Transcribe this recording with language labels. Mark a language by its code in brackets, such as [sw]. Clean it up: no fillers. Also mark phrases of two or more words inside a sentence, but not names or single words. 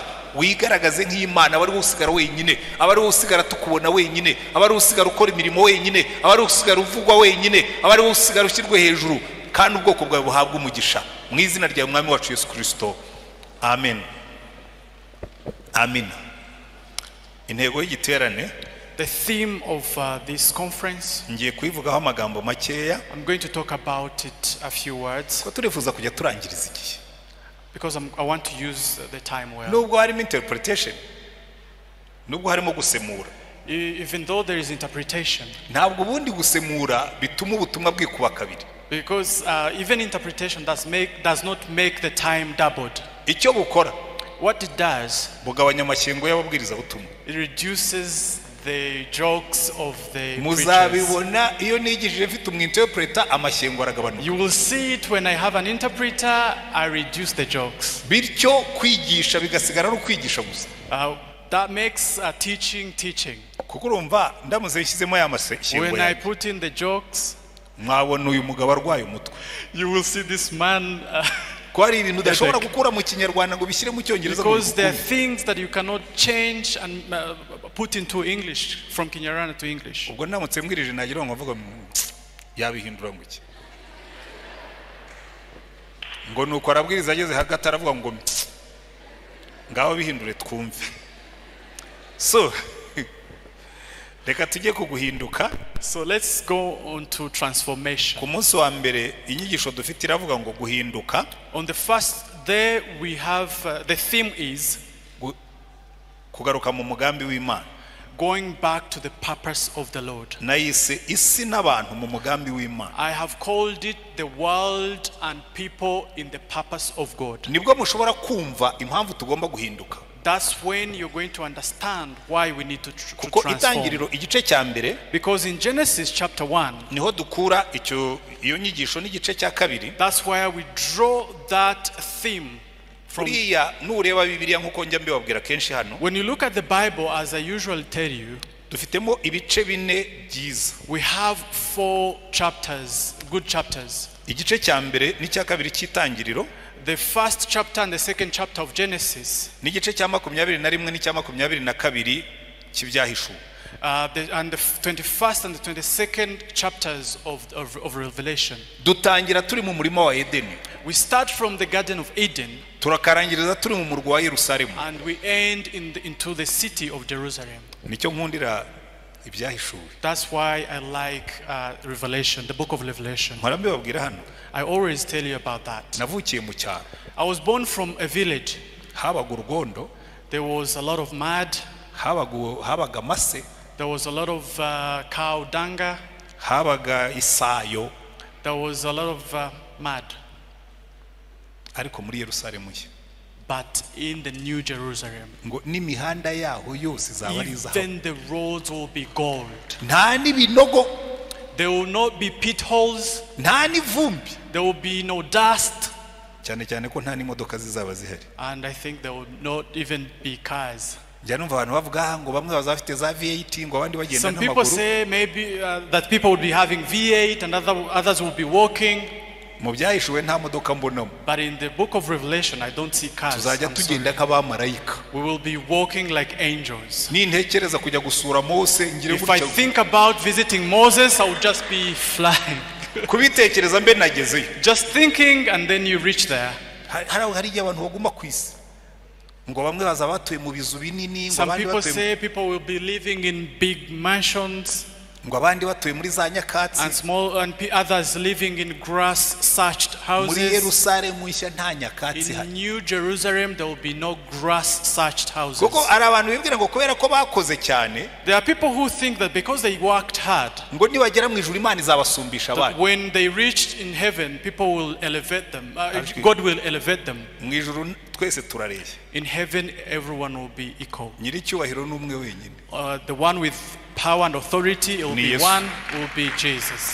[rw] Wigaragaze nk'Imana, abari usigara wenyine, abari usigara tukubona wenyine, abari usigara ukora imirimo wenyine, abari usigara uvugwa wenyine, abari usigara ushyirwe hejuru, kandi ubwoko bwawe buhabwa umugisha mu izina rya Mwami wacu Yesu Kristo. Amen. Amen. Intego y'igiterane, [en] the theme of this conference, [rw] ngiye kuyivugaho amagambo makeya. [en] I'm going to talk about it a few words, [rw] ko turifuza kujya turangiriza igihe, [en] because I want to use the time well. [rw] Nubwo harimo interpretation, nubwo harimo gusemura, [en] even though there is interpretation, [rw] ntabwo ubundi gusemura bituma ubutumwa bwikuba kabiri, [en] because even interpretation does not make the time doubled. [rw] Icyo bukora, [en] what it does, [rw] bugabanya amashyengo y'ababwiriza butumwa. [en] It reduces the jokes of the [rw] muzabibona iyo nigishije mfite umwinterpreter amashyengo aragabanuka. [en] You will see it when I have an interpreter, I reduce the jokes. [rw] Bityo kwigisha bigasigara ari kwigisha gusa. [en] That makes teaching. [rw] Kuko urumva ndamuze yishyizemo ya mashyengo. [en] When I put in the jokes, [rw] mwabona uyu mugabo arwaye umutwe. [en] You will see this man [rw] kwari ibintu udashobora gukura mu kinyarwanda ngo bishyire mu cyongereza, [en] because there are things that you cannot change and put into English, from Kinyarwanda to English. [rw] ubwo namutse mbwirije nagira ngo mvuga yabihindura ngo iki, ngo nuko arabwiriza ageze hagati aravuga ngo ngaho bihindure twumve. So reka tujye kuguhinduka. [en] So let's go on to transformation. [rw] Ku munsi wa mbere inyigisho dufite iravuga ngo guhinduka. [en] On the first day we have the theme is [rw] kugaruka mu mugambi w'Imana, [en] going back to the purpose of the Lord. [rw] Nayise isi n'abantu mu mugambi w'Imana. [en] I have called it the world and people in the purpose of God. [rw] Nibwo mushobora kumva impamvu tugomba guhinduka. [en] That's when you're going to understand why we need to [rw] kuko [en] transform. [rw] Itangiriro igice cya mbere, [en] Because in Genesis chapter 1, [rw] niho dukura iyo nyigisho n'igice cya kabiri. [en] That's where we draw that theme from. [rw] Kuriya nureba Bibiliya nkuko njya mbibabwira kenshi hano, [en] When you look at the Bible, as I usually tell you, [rw] dufitemo ibice bine byiza. [en] we have 4 chapters, good chapters. [rw] Igice cya mbere n'icya kabiri cy'Itangiriro, [en] The first chapter and the second chapter of Genesis, [rw] n'igice cya 21 n'icya 22 cy'Ibyahishuwe. [en] And the 21st and the 22nd chapters of Revelation. [rw] Dutangira turi mu murima wa Edeni, [en] We start from the Garden of Eden, [rw] turakarangiriza turi mu murwa wa Yerusalemu, [en] and we end into the city of Jerusalem. [rw] Nicyo nkundira Ibyahishuwe. [en] That's why I like Revelation, the book of Revelation. [rw] Mpora mbibabwira hano, [en] I always tell you about that. [rw] navukiye mu cyaro, [en] I was born from a village. [rw] habaga urugondo, [en] There was a lot of mud. [rw] habaga amase, [en] There was a lot of cow dung. [rw] habaga isayo, [en] There was a lot of mud. [rw] ariko muri Yerusalemu ye, [en] But in the New Jerusalem, [rw] ngo n'imihanda yaho yose izaba ari izahabu, [en] even the roads will be gold. [rw] nta n'ibinogo, [en] There will not be pit holes. [rw] nta n'ivumbi, [en] There will be no dust. [rw] cyane cyane ko nta n'imodoka zizaba zihari. [en] And I think there will not even be cars. [rw] Njya numva abantu bavuga ngo bamwe bazafite za V8 ngo abandi bagenda [en] Some people [rw] n'amaguru. [en] say maybe that people would be having V8 and others will be walking. [rw] Mu Byahishuwe nta modoka mbonamo, [en] But in the book of Revelation, I don't see cars. [rw] tuzajya [en] I'm sorry. [rw] tugenda nk'abamarayika. [en] We will be walking like angels. [rw] Nintekereza kujya gusura Mose ngire [en] If I [rw] gutya, [en] think about visiting Moses, I would just be flying. [rw] kubitekereza mbe nagezeyo. [en] Just thinking, and then you reach there. [rw] Hari igihe abantu baguma ku isi ngo bamwe baza batuye mu bizu binini, ngo [en] Some [rw] abandi [en] people [rw] batuye [en] say people will be living in big mansions, [rw] ngo abandi batuye muri za nyakatsi. [en] and others living in grass-thatched [rw] Muri [en] houses. [rw] Yerusalemu nshya nta nyakatsi [en] In [rw] hari, [en] New Jerusalem, there will be no grass-thatched houses. [rw] kuko ari abantu bibwira ngo kubera ko bakoze cyane, [en] There are people who think that because they worked hard, [rw] ngo nibagera mu ijuru Imana izabasumbisha [en] that [rw] abandi. [en] when they reached in heaven, people will elevate them. God will elevate them. [rw] Mu ijuru twese turareshya, [en] In heaven, everyone will be equal. [rw] nyiricyubahiro n'umwe wenyine, [en] The one with power and authority, it will [rw] Ni [en] be [rw] Yesu. [en] one, will be Jesus.